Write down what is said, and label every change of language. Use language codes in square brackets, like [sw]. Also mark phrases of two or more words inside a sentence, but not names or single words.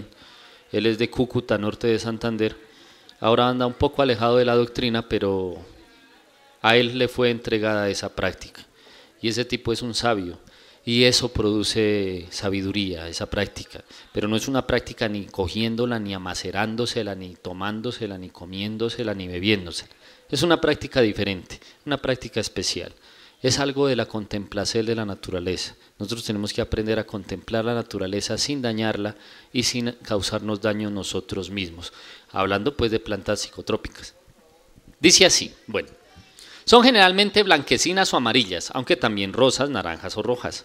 [es] Él es de Cúcuta, norte de Santander. Ahora anda un poco alejado de la doctrina, pero a él le fue entregada esa práctica. Y ese tipo es un sabio, y eso produce sabiduría, esa práctica. Pero no es una práctica ni cogiéndola, ni amacerándosela, ni tomándosela, ni comiéndosela, ni bebiéndosela. Es una práctica diferente, una práctica especial. Es algo de la contemplación de la naturaleza. Nosotros tenemos que aprender a contemplar la naturaleza sin dañarla y sin causarnos daño nosotros mismos. Hablando pues de plantas psicotrópicas. Dice así, bueno, son generalmente blanquecinas o amarillas, aunque también rosas, naranjas o rojas.